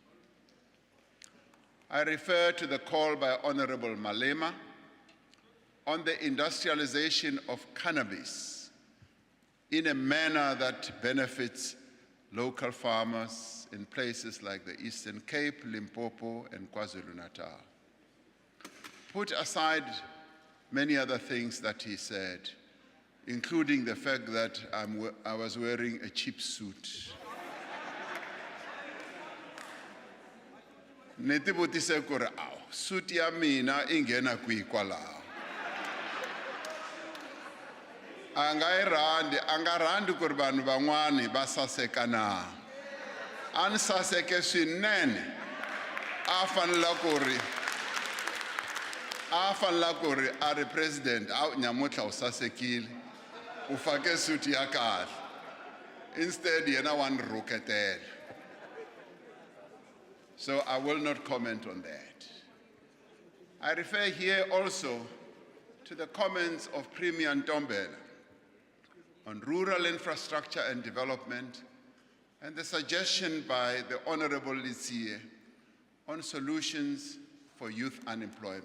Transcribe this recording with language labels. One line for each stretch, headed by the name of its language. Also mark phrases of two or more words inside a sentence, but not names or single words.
English: I refer to the call by Honorable Malema on the industrialization of cannabis in a manner that benefits local farmers in places like the Eastern Cape, Limpopo, and KwaZulu-Natal. Put aside many other things that he said, including the fact that I was wearing a cheap suit.
Tsonga: Neti vutise ku ri awu suit ya mina ingena kwihi kwalaho. Anga randi ku ri vanhu van'wani va saseka na. A ni saseke swinene. A fanela ku ri a ri president nyamutlha u sasekile u fake suit ya kahle. Instead yena wa ni rhuketela.
English: So I will not comment on that. I refer here also to the comments of Premier Ntombela on rural infrastructure and development, and the suggestion by the Honorable Litsie on solutions for youth unemployment.